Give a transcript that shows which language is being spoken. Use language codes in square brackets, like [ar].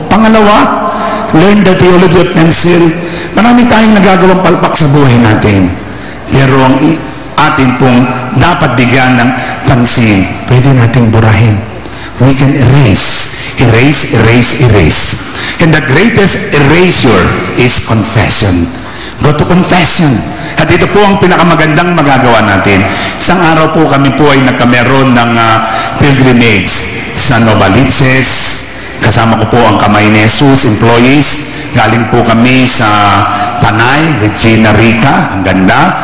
[en] Pangalawa, learn the theology of pencil. [tl] Marami tayong nagagawang palpak sa buhay natin. Pero ang atin pong dapat bigyan ng pansin, pwede nating burahin. [en] We can erase. Erase, erase, erase. And the greatest erasure is confession. Go to confession. [tl] At ito po ang pinakamagandang magagawa natin. Isang araw po kami po ay nagkameron ng pilgrimage sa Novaliches. Kasama ko po ang Kamay ni Jesus employees. Galing po kami sa Tanay, Regina Rica, ang ganda.